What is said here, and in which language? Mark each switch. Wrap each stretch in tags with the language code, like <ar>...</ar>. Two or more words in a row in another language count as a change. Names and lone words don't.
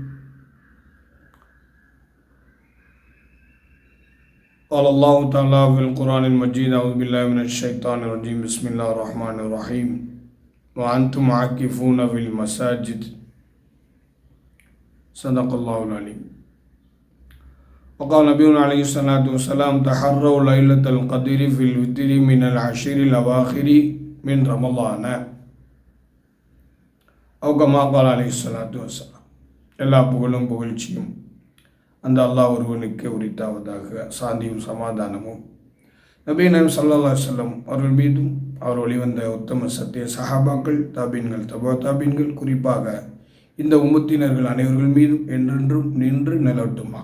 <ar>قال الله تعالى في القرآن المجيد أعوذ بالله من الشيطان الرجيم بسم الله الرحمن الرحيم وأنتم عاكفون في المساجد صدق الله العليم. وقال نبينا عليه الصلاة والسلام تحروا ليلة القدر في الوتر من العشر الأواخر من رمضان أو كما قال عليه الصلاة والسلام.</ar> <ta>எல்லா புகழும் புகழ்ச்சியும் அந்த அல்லாஹ் ஒருவனுக்கு உரித்தாவதாக. சாந்தியும் சமாதானமும் நபீன</ta> <ar>صلى الله عليه وسلم</ar> <ta>அவர்கள் மீதும் அவர் வழிவந்த உத்தம சத்திய சஹாபாக்கள், தாபீன்கள், தபா தாபீன்கள், குறிப்பாக இந்த உம்மத்தினர்கள் அனைவர்கள் மீதும் என்றென்றும் நின்று நிலவட்டுமாக.</ta>